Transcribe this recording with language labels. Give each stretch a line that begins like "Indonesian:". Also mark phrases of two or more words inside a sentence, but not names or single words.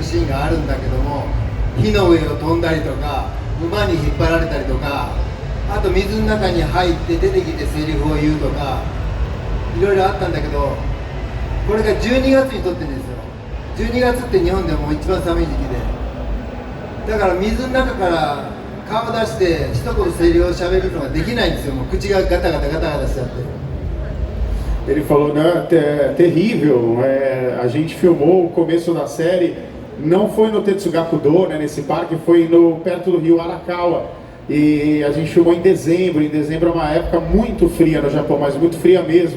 Japanese: シーンがあるんだけども、火の上を飛んだりとか、馬に引っ張られたりとか、あと水の中に入って出てきてセリフを言うとか、いろいろあったんだけど、これが12月に撮ってるんですよ。12月って日本でも一番寒い時期で、だから水の中から顔出して一言セリフを喋るのができないんですよ。もう口がガタガタしちゃって。
Portuguese: Ele falou, né, terrível, a gente filmou o começo da série, não foi no Tetsugakudo, né, nesse parque, foi perto do rio Arakawa. E a gente filmou em dezembro é uma época muito fria no Japão, mas muito fria mesmo.